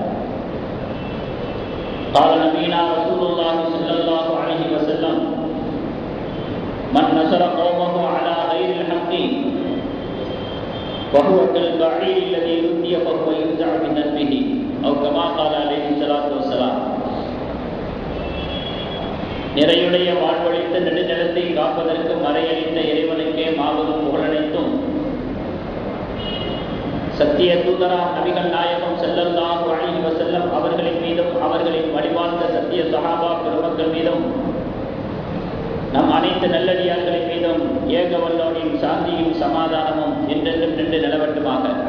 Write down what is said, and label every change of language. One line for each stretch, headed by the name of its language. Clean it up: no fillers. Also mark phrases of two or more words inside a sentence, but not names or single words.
Arabic: قال نبينا رسول الله صلى الله عليه وسلم من نصر قومه على غير الحق وهو كالبعير الذي ردي فهو ينزع بذنبه أو كما قال عليه الصلاة والسلام.
Tamil: நிறையுடைய வாழ்வழித்த நெடுநிலத்தை காப்பதற்கு மறையளித்த இறைவனுக்கே மாபெரும் புகழனைத்தும் சத்திய தூதராம் நபிகள் நாயகம்
Arabic: صلى الله عليه وسلم
Tamil: அவர்களின் மீதும் அவர்களின் வழிவாழ்ந்த சத்திய சஹாபா பெருமக்கள் மீதும் நம் அனைத்து நல்லடியார்களின் மீதும் ஏக வல்லோனின் சாந்தியும் சமாதானமும் என்றென்றும் நின்று நிலவட்டுமாக.